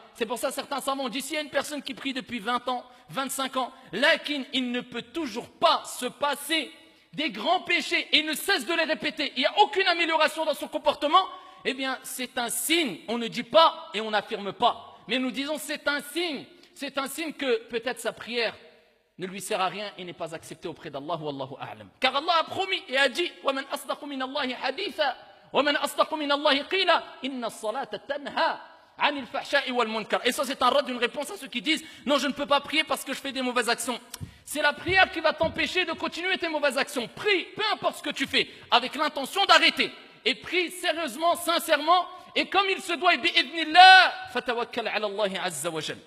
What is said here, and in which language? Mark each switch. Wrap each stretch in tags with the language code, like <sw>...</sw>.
<fr>C'est pour ça que certains savants ont dit, s'il y a une personne qui prie depuis 20 ans, 25 ans, lakin il ne peut toujours pas se passer des grands péchés et il ne cesse de les répéter, il n'y a aucune amélioration dans son comportement, eh bien, c'est un signe, on ne dit pas et on n'affirme pas, mais nous disons c'est un signe que peut-être sa prière ne lui sert à rien et n'est pas acceptée auprès d'Allah, wallahu a'lam. Car Allah a promis et a dit</fr> <ar>وَمَنْ أَصْدَقُ مِنَ اللَّهِ حَدِيثًا وَمَنْ أَصْدَقُ مِنَ اللَّهِ قِيلًا إِنَّ الصَّلَاةَ تَنْهَى عَنِ الْفَحْشَاءِ وَالْمُنْكَرِ.</ar> <fr>Et ça c'est un rad, une réponse à ceux qui disent non, je ne peux pas prier parce que je fais des mauvaises actions. C'est la prière qui va t'empêcher de continuer tes mauvaises actions. Prie, peu importe ce que tu fais, avec l'intention d'arrêter. Et prie sérieusement, sincèrement, et comme il se doit, bi'idhnillah,</fr> <ar>fatawakkal ala Allah azza wa jal.</ar>